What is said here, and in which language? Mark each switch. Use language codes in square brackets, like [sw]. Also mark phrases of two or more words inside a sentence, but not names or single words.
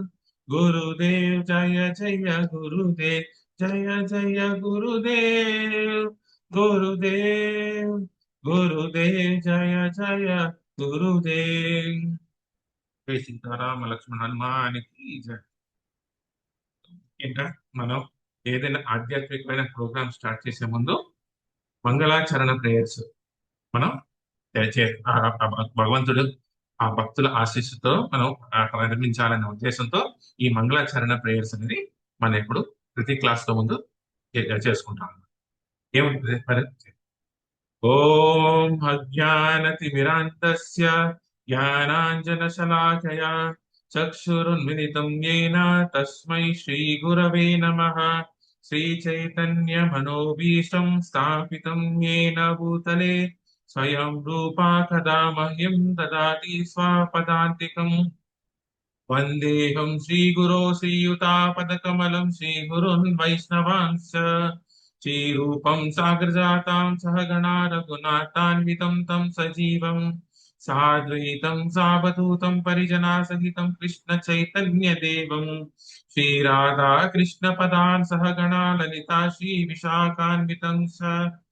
[hi] गुरुदेव जय जय गुरुदेव. जय जय गुरुदेव गुरुदेव. गुरुदेव जय जय गुरुदेव. जय सीताराम लक्ष्मण हनुमान की जय. [te] ఇంకా మనం ఏదైనా ఆధ్యాత్మికమైన [en] program start [te] చేసే ముందు మంగళాచరణ ప్రేయర్స్ మనం భగవంతుడు ఆ భక్తుల ఆశీస్సుతో మనం ప్రారంభించాలనే ఉద్దేశంతో ఈ మంగళాచరణ ప్రేయర్స్ అనేది మనం ఇప్పుడు ప్రతి క్లాస్ లో ముందు చేసుకుంటాం. ఏముంటుంది మరి? [sa] ఓం అజ్ఞానతిమిరాంతస్య జ్ఞానాంజనశలాకయా చక్షురున్మిలితం येन తస్మై శ్రీగురవే నమః. శ్రీచైతన్యమనోభీష్టం స్థాపితం येन భూతలే స్వయం రూపా కదా మహ్యం దదాతి స్వపదాంతికం. వందేహం శ్రీగురో శ్రీయుతాపదకమలం శ్రీగురున్ వైష్ణవాంశ. श्रीरूपं साग्रजातां सहगणा रघुनाथान्वितं तं सजीवं साद्वैतं सावधूतं परिजनासहितं कृष्णचैतन्यदेवं श्रीराधा कृष्णपदान् सहगणा ललिता श्रीविशाखान्वितं स.